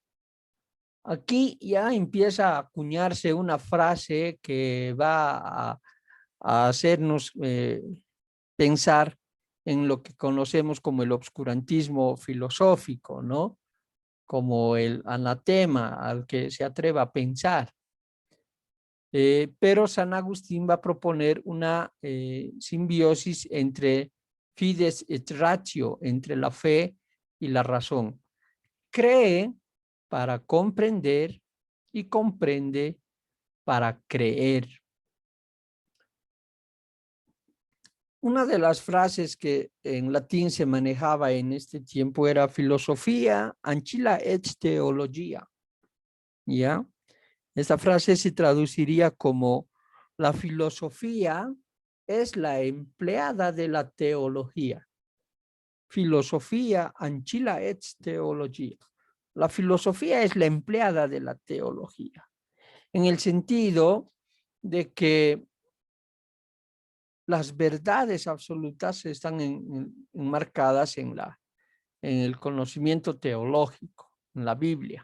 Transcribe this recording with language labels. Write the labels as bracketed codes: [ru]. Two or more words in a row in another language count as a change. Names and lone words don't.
[es] Aquí ya empieza a acuñarse una frase que va a hacernos pensar en lo que conocemos como el obscurantismo filosófico, ¿no? Como el anatema al que se atreva a pensar. Pero San Agustín va a proponer una simbiosis entre [la] fides et ratio, [es] entre la fe y la razón. Cree para comprender y comprende para creer. Una de las frases que en latín se manejaba en este tiempo era [la] filosofía ancilla et theologia. [es] ¿Ya? Esta frase se traduciría como la filosofía es la empleada de la teología. [la] Filosofía ancilla et theologia. [es] La filosofía es la empleada de la teología, en el sentido de que las verdades absolutas están enmarcadas en el conocimiento teológico, en la Biblia.